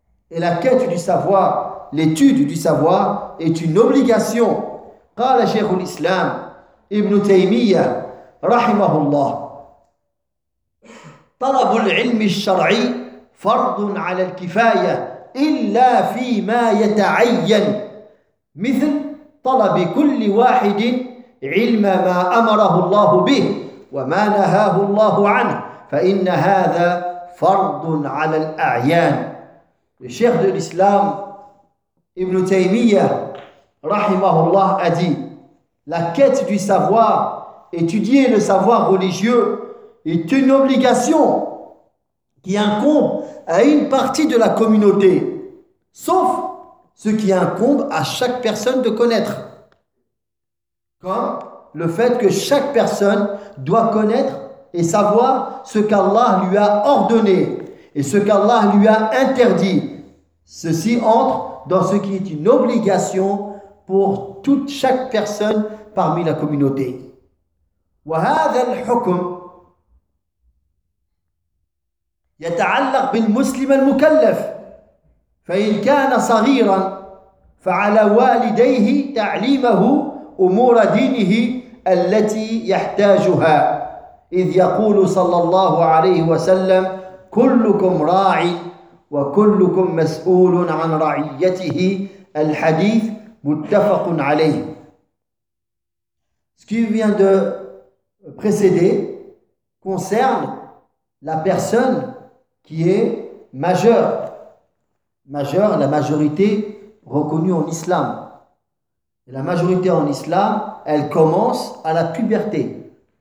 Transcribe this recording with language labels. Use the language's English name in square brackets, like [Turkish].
[French] Et la quête du savoir, l'étude du savoir, est une obligation. [Arabic] قال شيخ الإسلام ابن تيمية رحمه الله طلب العلم الشرعي فرض على الكفاية إلا فيما يتعين مثل طلب كل واحد علم ما أمره الله به وما نهاه الله عنه فإن هذا فرض على الأعيان. الشيخ الإسلام ابن تيمية رحمه الله [French] a dit la quête du savoir, étudier le savoir religieux est une obligation qui incombe à une partie de la communauté, sauf ce qui incombe à chaque personne de connaître. Comme le fait que chaque personne doit connaître et savoir ce qu'Allah lui a ordonné et ce qu'Allah lui a interdit. Ceci entre dans ce qui est une obligation pour toute chaque personne parmi la communauté. [Arabic] وهذا الحكم يتعلق بالمسلم المكلف فإن كان صغيرا فعلى والديه تعليمه أمور دينه التي يحتاجها إذ يقول صلى الله عليه وسلم كلكم راع وكلكم مسؤول عن رعيته الحديث متفق عليه. [French] Ce qui vient de précéder concerne la personne qui est majeur, majeur, la majorité reconnue en islam. La majorité en islam, elle commence à la puberté.